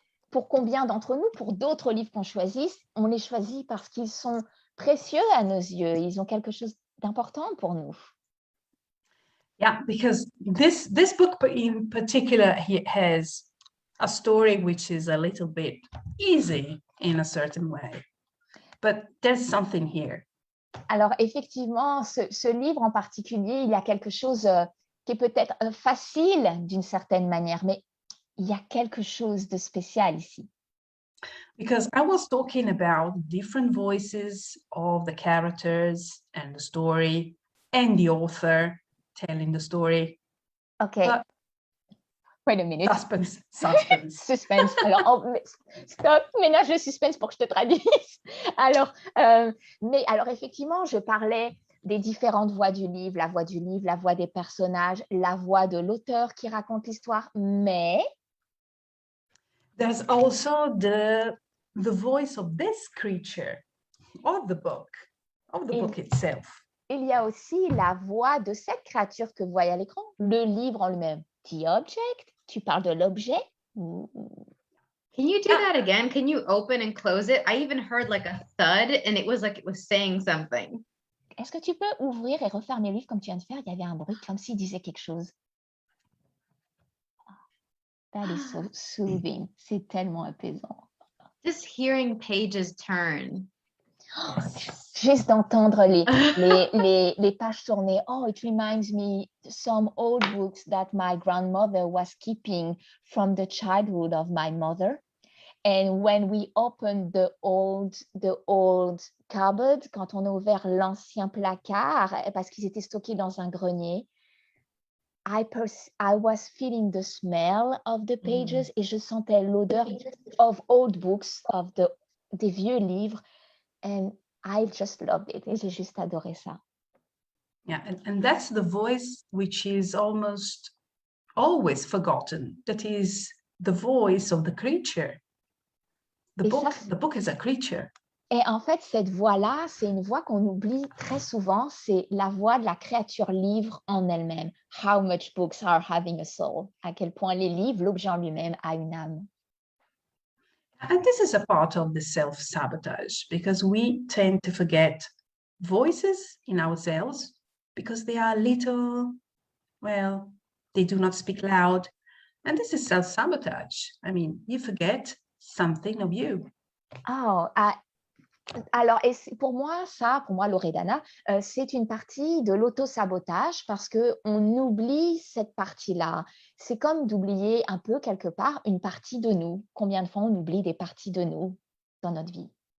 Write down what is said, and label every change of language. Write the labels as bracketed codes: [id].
[fr] Pour combien d'entre nous, pour d'autres livres qu'on choisit, on les choisit parce qu'ils sont précieux à nos yeux. Ils ont quelque chose d'important pour nous. [en] Yeah, because this book in particular has a story which is a little bit easy in a certain way, but there's something here. [fr] Alors effectivement, ce livre en particulier, il y a quelque chose qui est peut-être facile d'une certaine manière, mais il y a quelque chose de spécial ici. [en] Because I was talking about different voices of the characters and the story and the author telling the story. Okay. But wait a minute. Suspense. Suspense. [fr] Alors, stop, ménage le suspense pour que je te traduise. Alors, effectivement, je parlais des différentes voix du livre, la voix des personnages, la voix de l'auteur qui raconte l'histoire, mais... [en] There's also the voice of this creature, of the book itself. [fr] Il y a aussi la voix de cette créature que vous voyez à l'écran, le livre en lui-même. [en] The object, [fr] tu parles de l'objet. [en] Can you do that again? Can you open and close it? I even heard like a thud and it was like it was saying something. [fr] Est-ce que tu peux ouvrir et refermer le livre comme tu viens de faire? Il y avait un bruit comme s'il disait quelque chose. [en] That is so soothing. [fr] C'est tellement apaisant. [en] Just hearing pages turn. [fr] Juste d'entendre les pages tourner. [en] Oh, it reminds me some old books that my grandmother was keeping from the childhood of my mother. And when we opened the old cupboard, [fr] quand on a ouvert l'ancien placard, parce qu'ils étaient stockés dans un grenier, [en] I was feeling the smell of the pages [fr] et je sentais l'odeur [en] of old books, [fr] des vieux livres. [en] And I just loved it. [fr] Et j'ai juste adoré ça. [en] Yeah, and that's the voice which is almost always forgotten. That is the voice of the creature. The book is a creature. [fr] Et en fait, cette voix-là, c'est une voix qu'on oublie très souvent. C'est la voix de la créature livre en elle-même. [en] How much books are having a soul? [fr] À quel point les livres, l'objet en lui-même, a une âme. [en] And this is a part of the self-sabotage because we tend to forget voices in ourselves because they are little, well, they do not speak loud. And this is self-sabotage. I mean, you forget something of you. Oh, [fr] Alors, pour moi, Loredana, c'est une partie de l'auto-sabotage parce qu'on oublie cette partie-là. C'est comme d'oublier un peu, quelque part, une partie de nous. Combien de fois on oublie des parties de nous dans notre vie?